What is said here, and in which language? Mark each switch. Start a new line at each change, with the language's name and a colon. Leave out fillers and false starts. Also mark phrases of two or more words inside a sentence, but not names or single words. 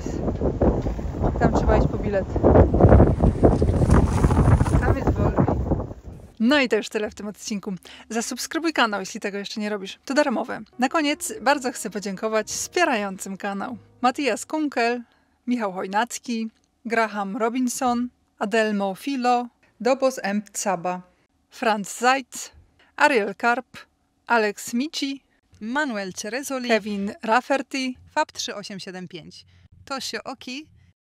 Polish: Tam trzeba iść po bilet. Tam jest Volvi. No i to już tyle w tym odcinku. Zasubskrybuj kanał, jeśli tego jeszcze nie robisz. To darmowe. Na koniec bardzo chcę podziękować wspierającym kanał. Matthias Kunkel, Michał Chojnacki, Graham Robinson, Adelmo Filo, Dobos M. Tsaba, Franz Zajc, Ariel Karp, Alex Mici, Manuel Cerezoli, Kevin Rafferty, Fab 3875, Tosio Oki,